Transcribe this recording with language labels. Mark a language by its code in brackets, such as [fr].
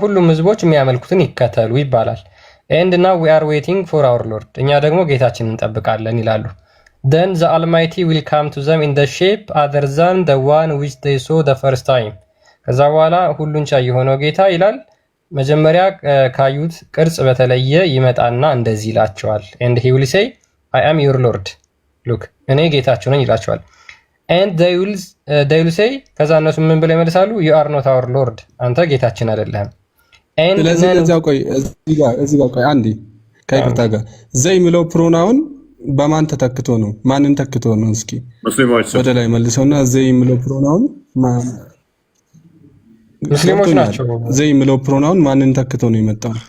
[am] ሁሉም ህዝቦች የሚያመልኩትን ይከተሉ ይባላል። [en] ኤንድ ናው ዊ አር ዌቲንግ ፎር አወር ሎርድ፣ [am] እኛ ደግሞ ጌታችንን እንጠብቃለን ይላሉ። [en] then the almighty will come to them in the shape other than the one which they saw the first time። [am] ከዛ በኋላ ሁሉን ቻይ የሆነው ጌታ ይላል መጀመሪያ ካዩት ቅርጽ በተለየ ይመጣና እንደዚህ ይላቸዋል። [en] and he will say I am your lord look፣ [am] እኔ ጌታችሁ ነኝ ይላቸዋል። [en] and they will say፣ [am] ከዛ እነሱ ምን ብለው ይመልሳሉ? [en] you are not our lord፣ [am] አንተ ጌታችን አይደለህም። ስለዚህ እዚህ ጋር ቆይ አንዴ ከይቅርታ ጋር ዘይ የሚለው ፕሮናውን በማን ተተክቶ ነው? ማንን ተክቶ ነው? እስኪ ሙስሊሞች ወደ ላይ መልሰውና ዘይ የሚለው ፕሮናውን ሙስሊሞች ናቸው። ዘይ የሚለው ፕሮናውን ማንን ተክቶ ነው የመጣው?